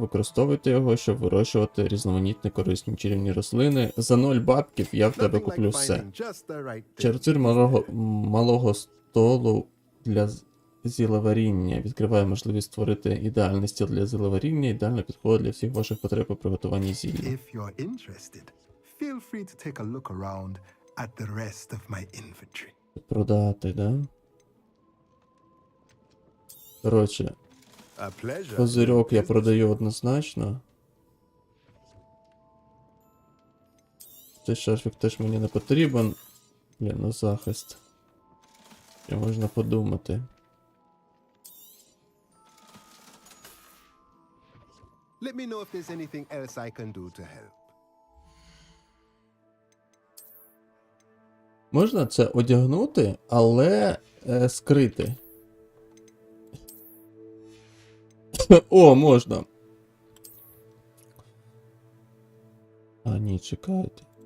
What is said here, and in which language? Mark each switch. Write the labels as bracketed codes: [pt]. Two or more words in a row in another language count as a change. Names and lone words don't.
[uk] Використовуйте його, щоб вирощувати різноманітні корисні чарівні рослини. За 0 бабків я в тебе куплю все. Твір малого столу для зілеваріння. Відкриває можливість створити ідеальний стіл для зілеваріння. Ідеально підходить для всіх ваших потреб у приготуванні зілля. [en] If you're interested, feel free to take a look around at the rest of my inventory. [uk] Продати, да? Коротше, козирьок я продаю однозначно. Цей шарфік теж мені не потрібен. Блін, ну захист. Ще можна подумати. [en] Let me know if there's anything else I can do to help. [uk] Можна це одягнути, але скрити. О, можна. А, ні, чекайте.